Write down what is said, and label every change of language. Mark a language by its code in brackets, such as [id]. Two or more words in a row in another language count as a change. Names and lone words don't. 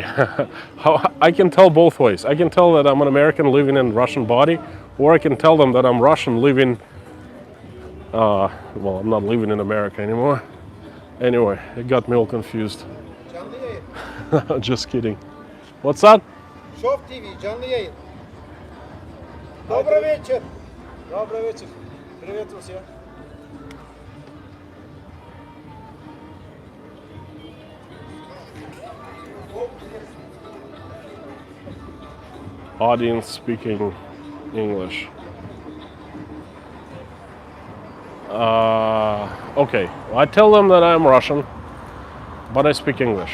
[en] How I can tell both ways. I can tell that I'm an American living in Russian body, or I can tell them that I'm Russian living. Well, I'm not living in America anymore. Anyway, it got me all confused. Just kidding. What's that? [tr] Шов ТВ, canlı yayın. [ru] Добрый вечер. Добрый вечер. Приветствую всех. [en] Audience speaking English. Okay, I tell them that I'm Russian, but I speak English.